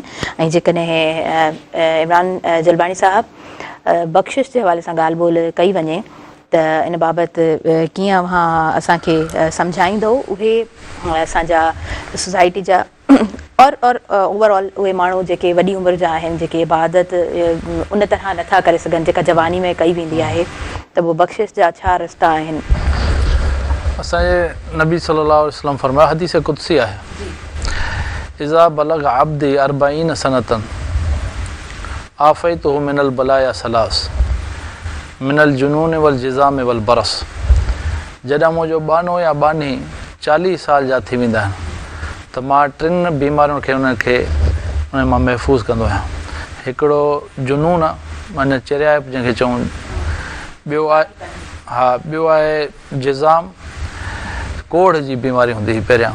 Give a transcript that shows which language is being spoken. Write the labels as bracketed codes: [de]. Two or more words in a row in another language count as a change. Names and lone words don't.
[sd] ऐं जेकॾहिं इमरान जलबाणी साहब बख़्शिश जे हवाले सां ॻाल्हि ॿोल कई वञे त इन बाबति कीअं अव्हां असांखे सम्झाईंदो, उहे असांजा सोसाइटी जा और ओवरऑल उहे माण्हू जेके वॾी उमिरि जा आहिनि, जेके इबादत उन तरह नथा करे सघनि जेका जवानी में कई वेंदी आहे, त उहो बख़्शिश जा छा रस्ता आहिनि? असांजे नबी [ar] صلى الله عليه وسلم [sd] फरमाया, हदीस कुदसी आहे, [ar] إذا بلغ عبدي 40 سنة عافيته من البلايا ثلاث من الجنون والجذام والبرص. [sd] जॾहिं मुंहिंजो बानो या बानी 40 साल जा थी वेंदा आहिनि त मां 3 बीमारियुनि खे उन मां महफ़ूज़ कंदो आहियां। हिकिड़ो जुनून आहे, माना चरियाप जंहिंखे चऊं। ॿियो आहे जिज़ाम, कोढ़ जी बीमारी हूंदी हुई पहिरियां।